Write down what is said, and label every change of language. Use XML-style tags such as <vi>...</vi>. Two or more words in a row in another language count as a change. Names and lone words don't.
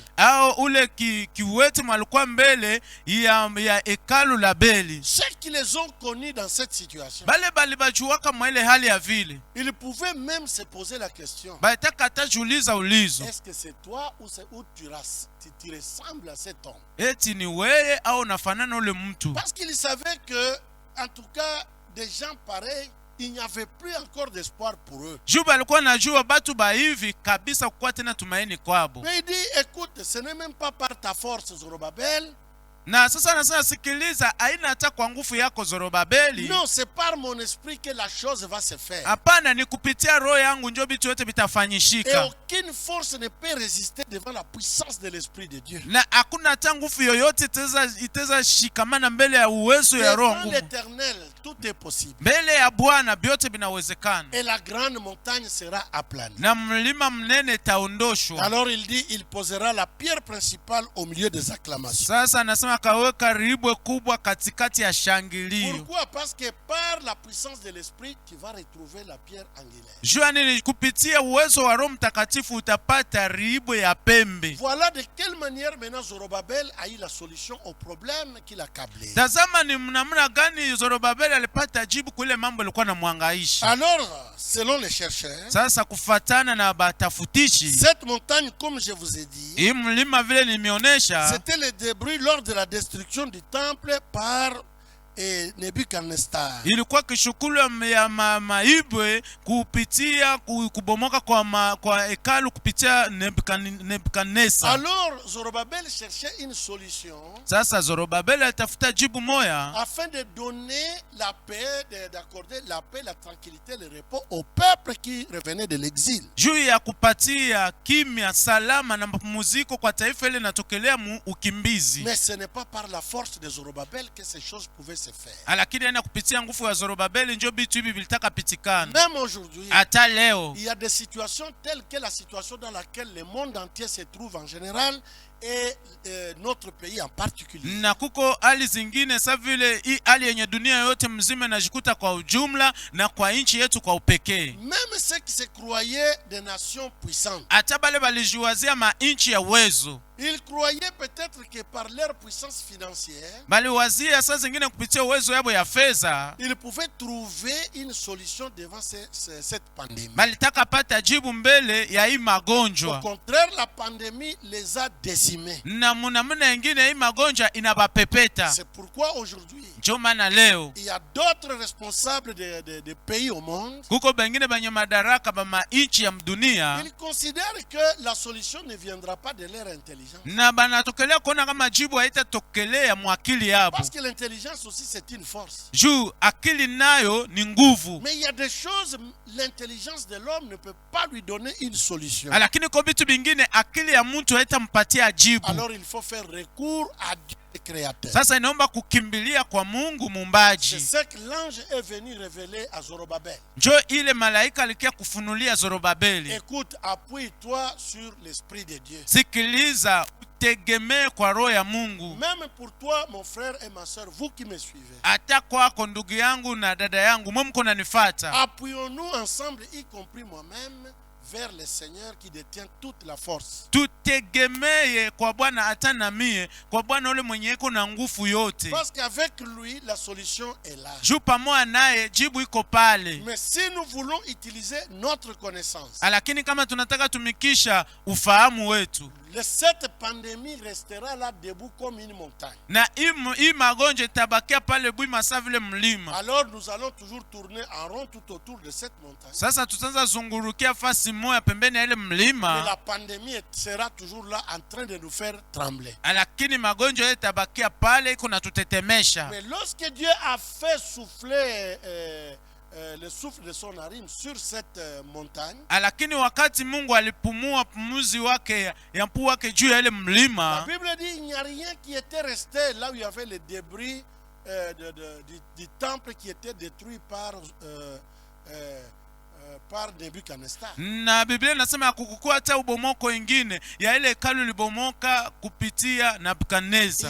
<sw>Au ule kiwete malikuwa mbele ya hekalu la Beli.</sw> <fr>Ceux qui les ont connus dans cette situation,</fr> <sw>Bali bajua kama ile hali ya vile,</sw> <fr>ils pouvaient même se poser la question,</fr> <sw>baitaka atajuliza ulizo,</sw> <fr>est-ce que c'est toi ou c'est où tu ressembles à cet homme?</fr> <sw>eti ni wewe au unafanana ule mtu?</sw> <fr>Parce qu'ils savaient que, en tout cas, des gens pareils, il n'y avait plus encore d'espoir pour eux.</fr> <sw>Juba alikuwa najua batu ba hivi kabisa kukuwa tena tumaini kwabo.</sw> <fr>Mais il dit, écoute, ce n'est même pas par ta force, Zorobabel.</fr> <sw>Na sasa nasema sikiliza, haina hata kwa nguvu yako Zorobabeli.</sw> <fr>Non, c'est par mon esprit que la chose va se faire.</fr> <sw>Hapana, ni kupitia roho yangu ndio vitu yote</sw> <fr>Et</fr> <sw>vitafanyishika.</sw> <fr>aucune force ne peut résister devant la puissance de l'Esprit de Dieu.</fr> <sw>Na hakuna hata nguvu yoyote itaweza shikamana mbele ya uwezo ya roho</sw> <fr>Devant</fr> <sw>nguvu.</sw> <fr>l'Éternel, tout est possible.</fr> <sw>Mbele ya Bwana vyote vinawezekana.</sw> <fr>Et la grande montagne sera aplanie.</fr> <sw>Na mlima mnene taondoshwa.</sw> <fr>Alors il dit, il posera la pierre principale au milieu des acclamations.</fr> <sw>Sasa anasema kaweka ribwe kubwa katikati ya shangilio.</sw> <fr>Pourquoi? Parce que par la puissance de l'Esprit, tu vas retrouver la pierre angulaire.</fr> <sw>Jua nini? Kupitia uwezo wa Roho Mtakatifu utapata ribwe ya pembe.</sw> <fr>Voilà de quelle manière maintenant Zorobabel a eu la solution au problème qui l'accablait.</fr> <sw>Tazama ni namna gani Zorobabeli alipata jibu kwa ile mambo yalikuwa yanamhangaisha.</sw> <fr>Alors, selon les chercheurs,</fr> <sw>Sasa kufatana na batafutishi,</sw> <fr>cette montagne, comme je vous ai dit,</fr> <sw>hii mlima vile nimeonesha,</sw> <fr>c'était le débris lors de la destruction du temple par Nebuchadnezzar.</fr> <sw>ilikuwa kishukulu ya maibwe kupitia kubomoka kwa hekalu kupitia Nebukadneza.</sw> <fr>Alors Zorobabel cherchait une solution.</fr> <sw>Sasa Zorobabeli alitafuta jibu moya</sw> <fr>afin de donner la paix, d'accorder la paix, la tranquillité, le repos au peuple qui revenait de l'exil.</fr> <sw>Juu ya kupatia kimya, salama na mapumziko kwa taifa ile natokelea ukimbizi.</sw> <fr>Mais ce n'est pas par la force de Zorobabel que ces choses pouvaient se faire.</fr> <sw>Lakini ena kupitia nguvu ya Zorobabeli ndio vitu hivi vilitaka pitikana.</sw> <fr>Même aujourd'hui,</fr> <sw>Hata leo</sw> <fr>il y a des situations telles que la situation dans laquelle le monde entier se trouve en général et notre pays en particulier.</fr> <sw>Na kuko hali zingine sa vile hii hali yenye dunia yote mzima inajikuta kwa ujumla na kwa nchi yetu kwa upekee.</sw> <fr>Même ceux qui se croyaient des nations puissantes,</fr> <sw>Hata bale balijiwazia mainchi ya uwezo,</sw> <fr>ils croyaient peut-être que par leur puissance financière,</fr> <sw>baliwazia saa zingine kupitia uwezo yabo ya fedha,</sw> <fr>ils pouvaient trouver une solution devant cette pandémie.</fr> <sw>balitaka pata jibu mbele ya hii</sw> <fr>Au</fr> <sw>magonjwa.</sw> <fr>contraire, la pandémie les a décimés.</fr> <sw>Na muna ingine hii magonjwa inabapepeta.</sw> <fr>C'est pourquoi aujourd'hui,</fr> <sw>Ndio maana leo</sw> <fr>il y a d'autres responsables de pays au monde.</fr> <sw>kuko bengine banye madaraka ba mainchi ya dunia,</sw> <fr>Ils considèrent que la solution ne viendra pas de leur intelligence.</fr> <sw>na banatokelea kuona kama jibu haitatokelea mwakili yabo.</sw> <fr>Parce que l'intelligence aussi, c'est une force.</fr> <sw>Juu akili nayo ni nguvu.</sw> <fr>Mais il y a des choses, l'intelligence de l'homme ne peut pas lui donner une solution.</fr> <sw>Lakini kwa vitu vingine akili ya mtu haitampatia jibu.</sw> <fr>Alors il faut faire recours à Dieu le Créateur.</fr> <sw>Sasa inaomba kukimbilia kwa Mungu</sw> <fr>C'est</fr> <sw>muumbaji.</sw> <fr>ce que l'ange est venu révéler à Zorobabel.</fr> <sw>Njo ile malaika alikia kufunulia Zorobabeli.</sw> <fr>Écoute, appuie-toi sur l'Esprit de Dieu.</fr> <sw>Sikiliza, tutegemee kwa roho ya Mungu.</sw> <fr>Même pour toi, mon frère et ma soeur, vous qui me suivez.</fr> <sw>Hata kwako ndugu yangu na dada yangu, mko nanifuata.</sw> <fr>Appuyons-nous ensemble, y compris moi-même, vers le Seigneur qui détient toute la force.</fr> <sw>Tutegemee kwa Bwana, hata na mie kwa Bwana ule mwenye iko na nguvu yote.</sw> <fr>Parce qu'avec lui, la solution est là.</fr> <sw>Juu pamoja naye jibu iko pale.</sw> <fr>Mais si nous voulons utiliser notre connaissance,</fr> <sw>Lakini kama tunataka tumikisha ufahamu wetu,</sw> <fr>cette pandémie restera là debout comme une montagne.</fr> <sw>na hii magonjwa itabakia pale bwima sawa vile mlima.</sw> <fr>Alors nous allons toujours tourner en rond tout autour de cette montagne.</fr> <sw>Sasa tutaanza zungurukia fasi moja pembeni ya ile</sw> <fr>Mais</fr> <sw>mlima,</sw> <fr>la pandémie sera toujours là en train de nous faire trembler.</fr> <sw>lakini magonjwa itabakia pale iko na tutetemesha.</sw> <fr>Mais lorsque Dieu a fait souffler le souffle de son narine sur cette montagne,</fr> <sw>Lakini wakati Mungu alipumua pumuzi wake ya mpua wake juu ya ile</sw> <fr>la</fr> <sw>mlima,</sw> <fr>Bible dit il n'y a rien qui était resté là où il y avait les débris du temple qui était détruit par Nebuchadnezzar.</fr> <sw>na Biblia inasema hakukua hata ubomoko ingine ya ile hekalu libomoka kupitia Nebukadneza.</sw>